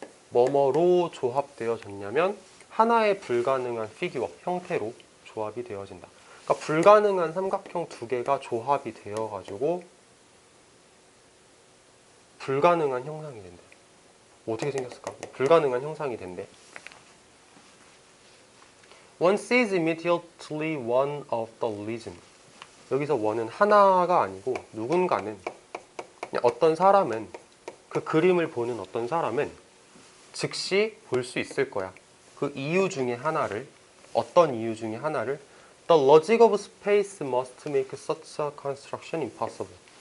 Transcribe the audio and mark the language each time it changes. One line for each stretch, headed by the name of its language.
Korean: 뭐뭐로 조합되어졌냐면 하나의 불가능한 피규어, 형태로 조합이 되어진다. 그러니까 불가능한 삼각형 두 개가 조합이 되어가지고 불가능한 형상이 된대. 어떻게 생겼을까? 불가능한 형상이 된대.
English: One sees immediately one of the legion.
Korean: 여기서 one은 하나가 아니고 누군가는, 그냥 어떤 사람은, 그 그림을 보는 어떤 사람은 즉시 볼 수 있을 거야. 그 이유 중에 하나를,
English: 어떤 이유 중에 하나를 The logic of space must make such a construction impossible.